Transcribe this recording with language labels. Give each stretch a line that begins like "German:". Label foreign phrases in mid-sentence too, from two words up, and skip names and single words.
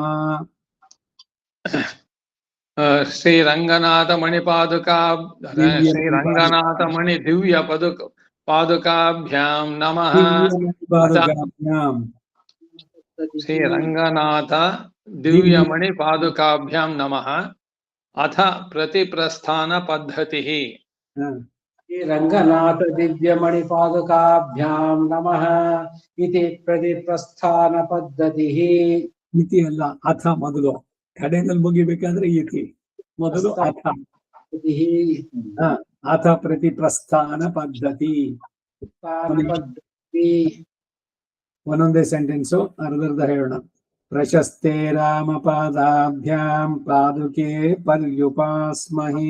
Sanskrit: श्री रंगनाथ मणि पादुका श्री रंगनाथ मणि दिव्य पादुकाभ्यां नमः श्री रंगनाथ दिव्य मणि पादुकाभ्यां नमः अथ प्रतिप्रस्थान पद्धतिः रंगनाथ दिव्यमणिपादुकाभ्यां नमः इति प्रतिप्रस्थान पद्धतिः
Kannada: ಇತಿ ಅಲ್ಲ ಅಥ ಮೊದಲು ಕಡೆಯಲ್ಲಿ ಮುಗಿಬೇಕಾದ್ರೆ ಇತಿ ಮೊದಲು ಅಥ ಹ, ಅಥ ಪ್ರತಿ ಪ್ರಸ್ಥಾನ ಪದ್ಧತಿ ಒಂದೊಂದೇ ಸೆಂಟೆನ್ಸು ಅರ್ಧರ್ಧ ಹೇಳೋಣ.
Sanskrit: ಪ್ರಶಸ್ತೆ ರಾಮಪಾದಾಭ್ಯಾಂ ಪಾದುಕೆ ಪರ್ಯುಪಾಸ್ಮಹೇ.